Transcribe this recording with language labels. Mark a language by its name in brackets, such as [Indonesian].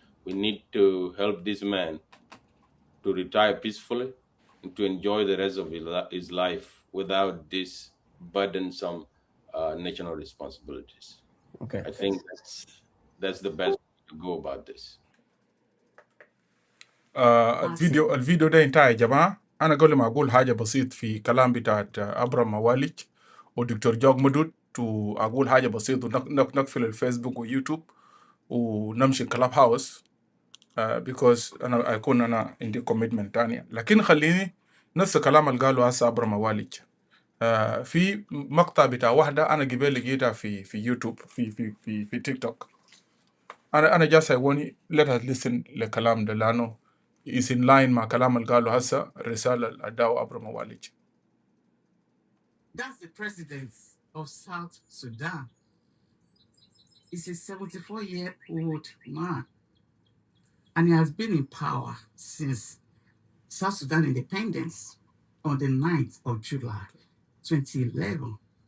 [English] We need to help this man to retire peacefully and to enjoy the rest of his life without these burdensome national responsibilities. Okay. I think that's the best way to go about this. [Arabic] الفيديو ده انتهى يا جماعة. أنا قبل ما أقول حاجة بسيط في كلام بتاعت أبرم مواليج ودكتور جوج مدود، وأقول حاجة بسيط ونقفل الفيسبوك ويوتيوب ونمشي كلاب هاوس، because أنا عندي كوميتمنت تانية. لكن خليني نفس الكلام اللي قاله هسه أبرم مواليج. في مقطع بتاع واحدة أنا قبل لقيتها في يوتيوب في تيك توك. أنا جالس [English] I want let us listen [Arabic] لكلام ده، لأنه [English] is in line [Arabic] مع كلام اللي قاله هسه الرسالة اللي أداه أبرم مواليج. [English] That's the president of South Sudan. He's a 74-year-old man, and he has been in power since South Sudan independence on the 9th of July, 2011.